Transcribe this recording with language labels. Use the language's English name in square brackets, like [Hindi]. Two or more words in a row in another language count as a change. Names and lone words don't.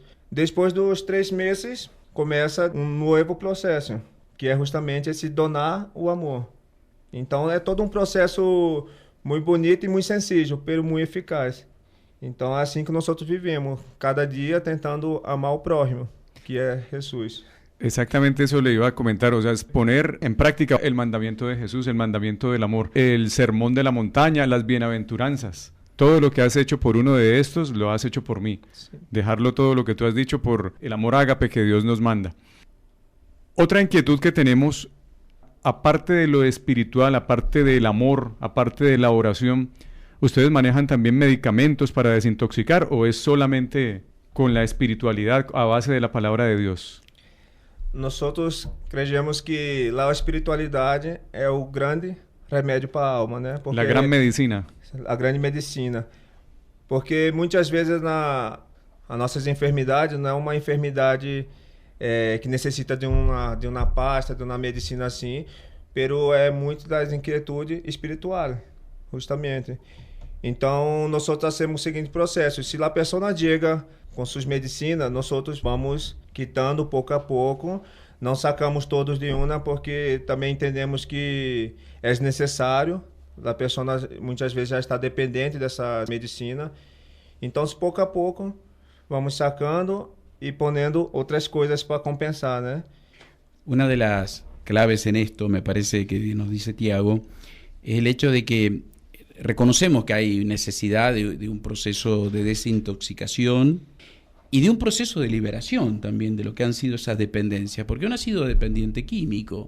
[Portuguese] Depois dos 3 meses, começa um novo processo, que é justamente esse donar o amor. Então é todo um processo muito bonito e muito sensível, mas muito eficaz. Então é assim que nós vivemos, cada dia tentando amar o próximo, que é Jesus. [Spanish] Exactamente eso le iba a comentar, o sea, es poner en práctica el mandamiento de Jesús, el mandamiento del amor, el sermón de la montaña, las bienaventuranzas. Todo lo que has hecho por uno de estos, lo has hecho por mí. Sí. Dejarlo todo lo que tú has dicho por el amor ágape que Dios nos manda. Otra inquietud que tenemos, aparte de lo espiritual, aparte del amor, aparte de la oración, ¿ustedes manejan también medicamentos para desintoxicar o es solamente con la espiritualidad a base de la palabra de Dios? Nosotros creemos que la [Portuguese] espiritualidade é o grande remédio para a alma, né? [Spanish] Porque la gran medicina. [Portuguese] A grande medicina. Porque muitas vezes as nossas enfermidades não é uma enfermidade que necessita de uma pasta, de uma medicina assim, pero é muito das inquietudes espirituais, justamente. Então, nós temos o seguinte processo: se a pessoa chega com suas medicinas, nós vamos quitando pouco a pouco, não sacamos todos de uma, porque também entendemos que é necessário. A pessoa muitas vezes já está dependente dessa medicina. Então, pouco a pouco, vamos sacando e ponendo outras coisas para compensar, né? [Spanish] Una de las claves en esto, me parece que nos dice Tiago, es el hecho de que reconocemos que hay necesidad de un proceso de desintoxicación y de un proceso de liberación también de lo que han sido esas dependencias, porque uno ha sido dependiente químico.